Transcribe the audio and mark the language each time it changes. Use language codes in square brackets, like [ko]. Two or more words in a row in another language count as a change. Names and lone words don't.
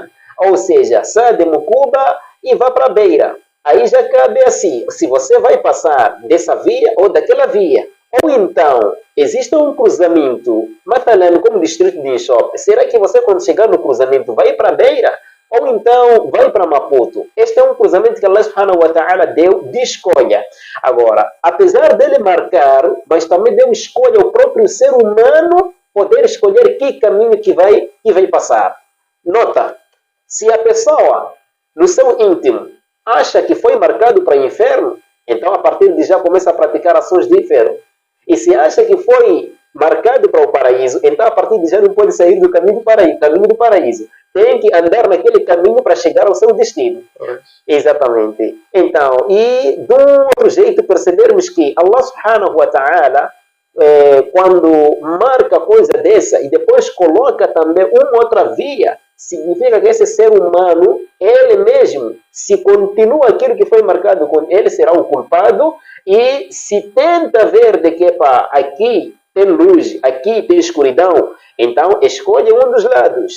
[pt] Ou seja, saia de Mucuba e vá para a beira. Aí já cabe assim, se você vai passar dessa via ou daquela via. Ou então, existe um cruzamento, matalando como distrito de Inshop. Será que você, quando chegar no cruzamento, vai para a beira? Ou então, vai para Maputo? Este é um cruzamento que Allah [ar] سبحانه وتعالى [pt] deu de escolha. Agora, apesar dele marcar, mas também deu escolha ao próprio ser humano poder escolher que caminho que vai passar. Nota, se a pessoa, no seu íntimo, acha que foi marcado para o inferno, então a partir de já começa a praticar ações de inferno. E se acha que foi marcado para o paraíso, então a partir de já não pode sair do caminho do paraíso. Tem que andar naquele caminho para chegar ao seu destino. Exatamente. Então, e de um outro jeito percebermos que Allah [ar] سبحانه وتعالى, [pt] quando marca coisa dessa e depois coloca também uma outra via, significa que esse ser humano, ele mesmo, se continua aquilo que foi marcado com ele, será o culpado. E se tenta ver de que aqui tem luz, aqui tem escuridão, então escolhe um dos lados.